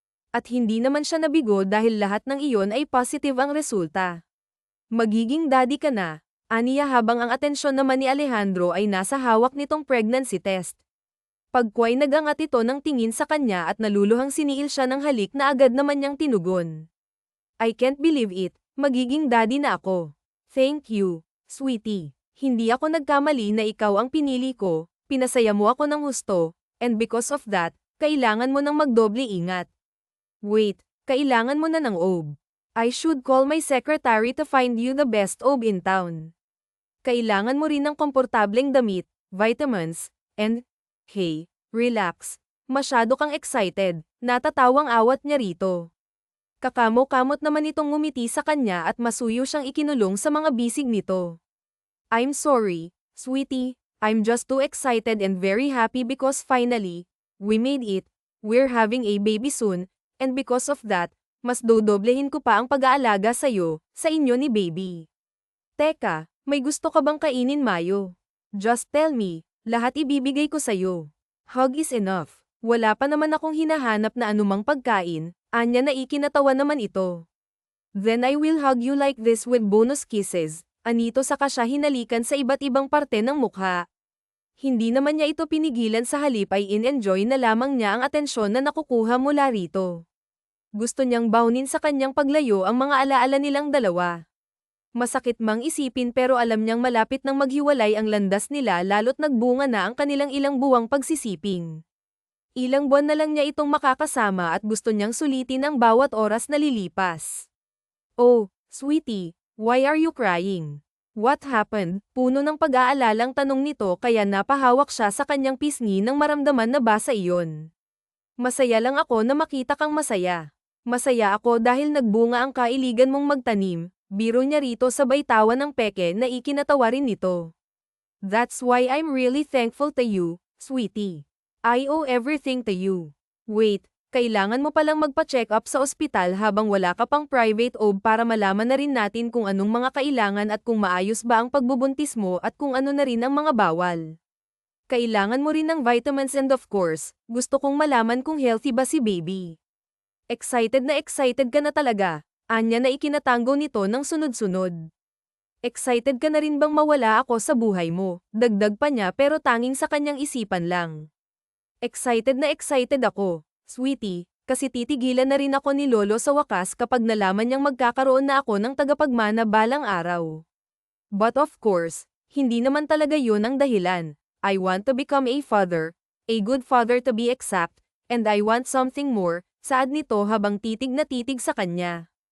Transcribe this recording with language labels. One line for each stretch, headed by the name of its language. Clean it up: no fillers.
Filipino: At hindi naman siya nabigo dahil lahat ng iyon ay positive ang resulta. "Magiging daddy ka na," aniya habang ang atensyon naman ni Alejandro ay nasa hawak nitong pregnancy test. Pagkway nagangat ito ng tingin sa kanya at naluluhang siniil siya ng halik na agad naman niyang tinugon.
English: "I can't believe it,
Filipino: magiging daddy na ako.
English: Thank you, sweetie.
Filipino: Hindi ako nagkamali na ikaw ang pinili ko, pinasaya mo ako ng husto,
English: and because of that,
Filipino: kailangan mo ng magdoble ingat. Wait, kailangan mo na ng OB.
English: I should call my secretary to find you the best OB in town.
Filipino: Kailangan mo rin ng komportableng damit, vitamins,
English: and, hey, relax.
Filipino: Masyado kang excited." Natatawang awat niya rito. Kakamo-kamot naman itong ngumiti sa kanya at masuyo siyang ikinulong sa mga bisig nito.
English: "I'm sorry, sweetie. I'm just too excited and very happy because finally, we made it. We're having a baby soon. And because of that,
Filipino: mas dodoblehin ko pa ang pag-aalaga sa inyo ni baby." "Teka, may gusto ka bang kainin, Mayo?
English: Just tell me,
Filipino: lahat ibibigay ko sa'yo.
English: Hug is enough.
Filipino: Wala pa naman akong hinahanap na anumang pagkain," anya na ikinatawa naman ito.
English: "Then I will hug you like this with bonus kisses,"
Filipino: anito saka siya hinalikan sa iba't ibang parte ng mukha. Hindi naman niya ito pinigilan, sa halip ay in-enjoy na lamang niya ang atensyon na nakukuha mula rito. Gusto niyang baunin sa kanyang paglayo ang mga alaala nilang dalawa. Masakit mang isipin pero alam niyang malapit nang maghiwalay ang landas nila lalo't nagbunga na ang kanilang ilang buwang pagsisiping. Ilang buwan na lang niya itong makakasama at gusto niyang sulitin ang bawat oras na lilipas.
English: "Oh, sweetie, why are you crying? What happened?"
Filipino: Puno ng pag-aalalang tanong nito kaya napahawak siya sa kanyang pisngi nang maramdaman na basa iyon. "Masaya lang ako na makita kang masaya. Masaya ako dahil nagbunga ang kailigan mong magtanim," biro niya rito sabay tawa ng peke na ikinatawa rin nito.
English: "That's why I'm really thankful to you, sweetie. I owe everything to you.
Filipino: Wait, kailangan mo palang magpa-check up sa ospital habang wala ka pang private OB para malaman na rin natin kung anong mga kailangan at kung maayos ba ang pagbubuntis mo at kung ano na rin ang mga bawal. Kailangan mo rin ng vitamins
English: and of course,
Filipino: gusto kong malaman kung healthy ba si baby." Excited ka na talaga, anya na ikinatango nito ng sunod-sunod. "Excited ka na rin bang mawala ako sa buhay mo?" Dagdag pa niya pero tanging sa kanyang isipan lang. Excited ako, sweetie, kasi titigilan na rin ako ni Lolo sa wakas kapag nalaman niyang magkakaroon na ako ng tagapagmana balang araw.
English: But of course,
Filipino: hindi naman talaga yun ang dahilan.
English: I want to become a father, a good father to be exact, and I want something more,"
Filipino: saad nito habang titig na titig sa kanya.